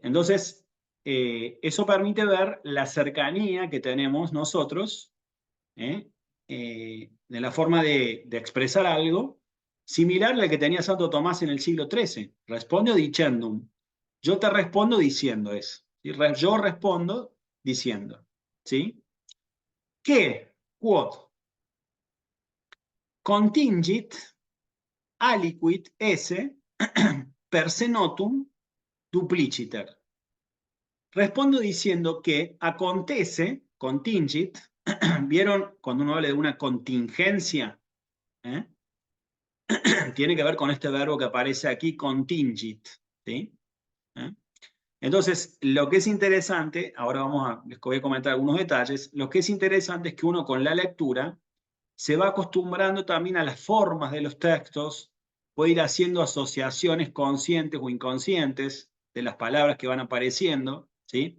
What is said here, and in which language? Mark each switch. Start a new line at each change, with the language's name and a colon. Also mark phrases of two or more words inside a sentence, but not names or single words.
Spanish: Entonces, eso permite ver la cercanía que tenemos nosotros, de la forma de expresar algo, similar a la que tenía Santo Tomás en el siglo XIII.
Latin: Responde dicendum.
Spanish: Yo te respondo diciendo eso. ¿Sí? Yo respondo diciendo, ¿sí? Que,
Latin: quod, contingit aliquid esse per se notum dupliciter.
Spanish: Respondo diciendo que acontece, contingit, ¿vieron cuando uno habla de una contingencia? ¿Eh? Tiene que ver con este verbo que aparece aquí, contingit, ¿sí? ¿Eh? Entonces, lo que es interesante, ahora les voy a comentar algunos detalles, lo que es interesante es que uno con la lectura se va acostumbrando también a las formas de los textos, puede ir haciendo asociaciones conscientes o inconscientes de las palabras que van apareciendo, ¿sí?